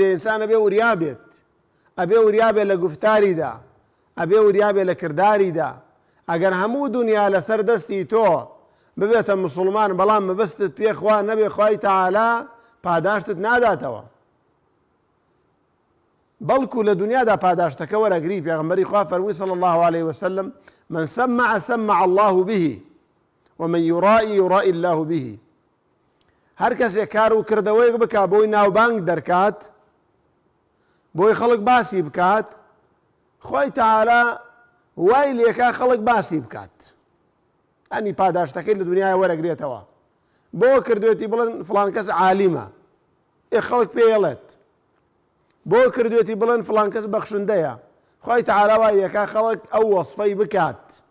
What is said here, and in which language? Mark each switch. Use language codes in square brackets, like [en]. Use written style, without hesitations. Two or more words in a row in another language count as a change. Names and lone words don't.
[ckb] ئینسان ئەبێ وریا بێت، ئەبێ وریا بێت لە گوفتاریدا، ئەبێ وریا بێت لە کرداریدا. ئەگەر هەموو دنیا لەسەر دەستی تۆ ببێتە مسلمان، بەڵام مەبەستت پێ خوا نەبێ، خوای تەعالا پاداشتت ناداتەوە. بەڵکو لە دنیادا پاداشتەکە وەرەگری. پێغەمبەری خوا فەرمووی [ar] صلی الله عليه وسلم: من سمع سمع الله به ومن يرائي يرائي الله به. [ckb] هەر کەسێک کار و کردەوەیەک بکا بۆی ناوبانگ دەرکات، بۆی خەڵک باسی بکات، خۆی تەعالا وای لێکا خەڵک باسی بکات، ئەنی پاداشتەکەی لە دنیای وەرەگرێتەوە. بۆ کردوێتی بڵێن فڵان کەس عالیمە، خەڵک پێڵێت، بۆ کردوێتی بڵێن فڵان کەس بەخشندەیە، خۆی تەعالا وای یەکا خەڵک ئەو وەسفەی بکات.